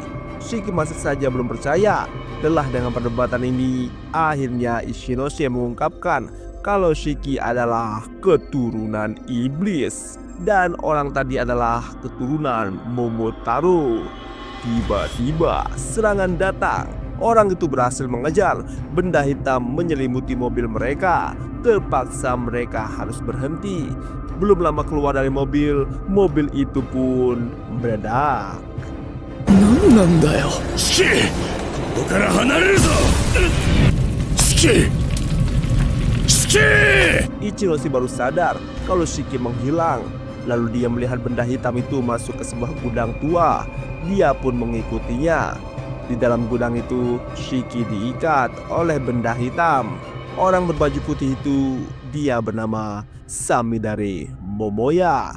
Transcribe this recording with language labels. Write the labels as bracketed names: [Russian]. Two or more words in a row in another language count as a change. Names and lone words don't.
[Indonesian] Shiki masih saja belum percaya. Lelah dengan perdebatan ini, akhirnya Ichinose mengungkapkan kalau Shiki adalah keturunan iblis dan orang tadi adalah keturunan Momotaro. Tiba-tiba serangan datang. Orang itu berhasil mengejar. Benda hitam menyelimuti mobil mereka. Terpaksa mereka harus berhenti. Belum lama keluar dari mobil, mobil itu pun meledak. [Japanese] なんなんだよ。シキ、ここから離れるぞ。シキ、シキ。 [Indonesian] Ichinose baru sadar kalau Shiki menghilang. Lalu dia melihat benda hitam itu masuk ke sebuah gudang tua. Dia pun mengikutinya. Di dalam gudang itu, Shiki diikat oleh benda hitam. Orang berbaju putih itu, dia bernama Samidare Momoya.